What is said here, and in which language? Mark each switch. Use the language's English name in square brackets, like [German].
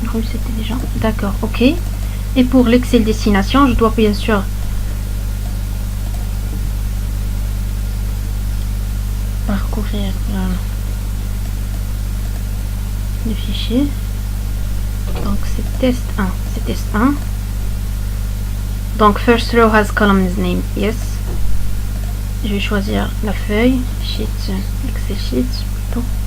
[French] C'était déjà. D'accord, OK. Et pour l'Excel destination, je dois bien sûr parcourir le fichier. Donc c'est test 1. C'est test 1. Donc [English] first row has column name. Yes. [French] Je vais choisir la feuille. [English] Sheet. Excel sheet [French] plutôt.